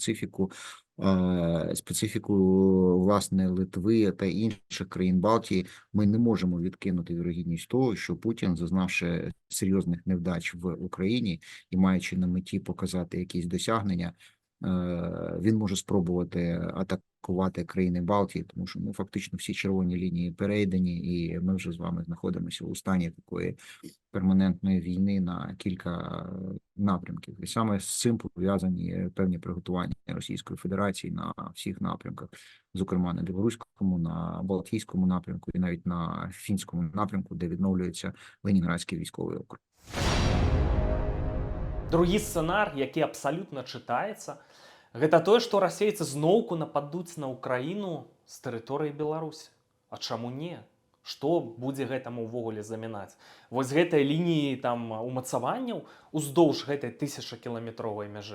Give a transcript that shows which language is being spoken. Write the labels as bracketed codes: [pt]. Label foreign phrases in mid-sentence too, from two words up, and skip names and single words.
[uk] специфіку, власне, Литви та інших країн Балтії, ми не можемо відкинути вірогідність того, що Путін, зазнавши серйозних невдач в Україні і маючи на меті показати якісь досягнення, Він може спробувати атакувати країни Балтії, тому що фактично всі червоні лінії перейдені, і ми вже з вами знаходимося у стані такої перманентної війни на кілька напрямків. І саме з цим пов'язані певні приготування Російської Федерації на всіх напрямках, зокрема на білоруському, на Балтійському напрямку і навіть на фінському напрямку, де відновлюється Ленінградський військовий округ. [be] Другі сцэнар, які абсалютна чытаецца, гэта тое, што расейцы зноўку нападуць на Украіну з тэрыторыі Беларусі. А чаму не? Што будзе гэтаму ўвогуле замінаць? Вось гэтай лініі там умацаванняў уздоўж гэтай 1000-кіламетровай мяжы.